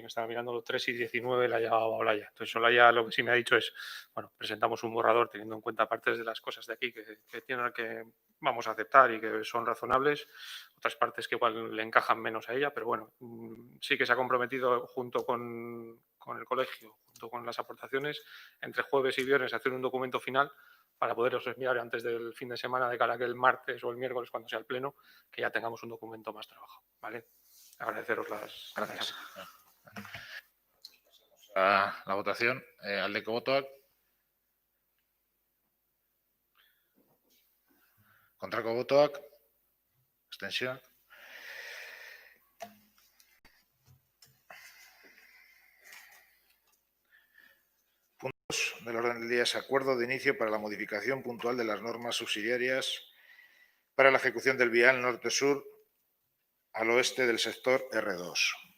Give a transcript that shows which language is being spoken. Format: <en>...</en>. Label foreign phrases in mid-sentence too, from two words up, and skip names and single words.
<es>Me estaba mirando los 3:19, le ha llegado a Olaya. Entonces, Olaya lo que sí me ha dicho es, bueno, presentamos un borrador teniendo en cuenta partes de las cosas de aquí que vamos a aceptar y que son razonables, otras partes que igual le encajan menos a ella, pero bueno, sí que se ha comprometido junto con el colegio, junto con las aportaciones, entre jueves y viernes a hacer un documento final para poderos enviar antes del fin de semana, de cara a que el martes o el miércoles, cuando sea el pleno, que ya tengamos un documento más trabajado. ¿Vale? Agradeceros las Gracias. A la votación.</es> <eu>Aldeko botoak. Kontrako botoak. Abstentzioak.</eu> <es>Puntos del orden del día es acuerdo de inicio para la modificación puntual de las normas subsidiarias para la ejecución del vial norte-sur al oeste del sector R2.</es>